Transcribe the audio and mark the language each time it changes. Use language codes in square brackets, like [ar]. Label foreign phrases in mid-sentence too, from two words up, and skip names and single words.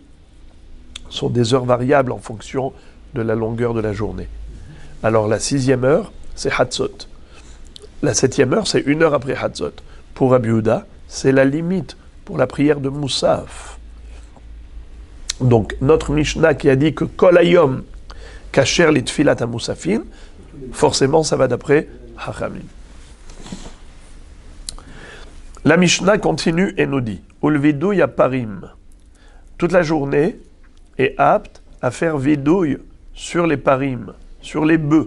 [fr] Ce sont des heures variables en fonction de la longueur de la journée. Alors la 6e heure, c'est Hatzot. La 7e heure, c'est 1 heure après Hatzot. Pour Rabbi Yehuda, c'est la limite pour la prière de Moussaf. Donc notre Mishnah qui a dit que [he] כל היום כשר לתפילת המוספין, [fr] forcément ça va d'après Hachamim. La Mishnah continue et nous dit [he] ולוידוי פרים. [fr] Toute la journée est apte à faire vidouille sur les parim, sur les bœufs.